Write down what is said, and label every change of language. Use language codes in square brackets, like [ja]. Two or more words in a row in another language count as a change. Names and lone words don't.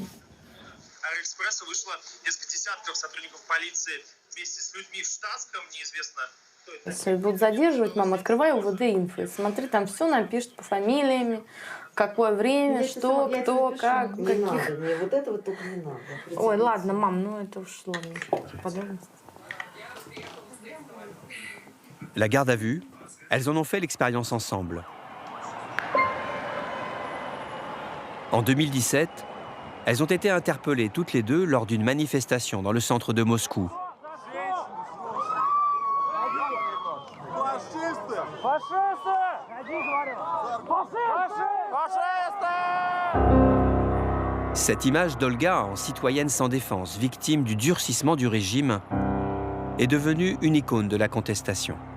[ru] Аэроэкспрессу вышло несколько десятков сотрудников полиции вместе с людьми в штатском, неизвестно, кто это. Если будут задерживать, мам, открывай УВД инфо, смотри, там все напишут по фамилиями, какое время, что, кто, как, не каких. Надо, мне вот это вот только не надо. Ой, ладно, мам, ну это уж ладно, подробности. [fr] La garde à vue, elles en ont fait l'expérience ensemble. En 2017, elles ont été interpellées toutes les deux lors d'une manifestation dans le centre de Moscou. Cette image d'Olga en citoyenne sans défense, victime du durcissement du régime, est devenue une icône de la contestation.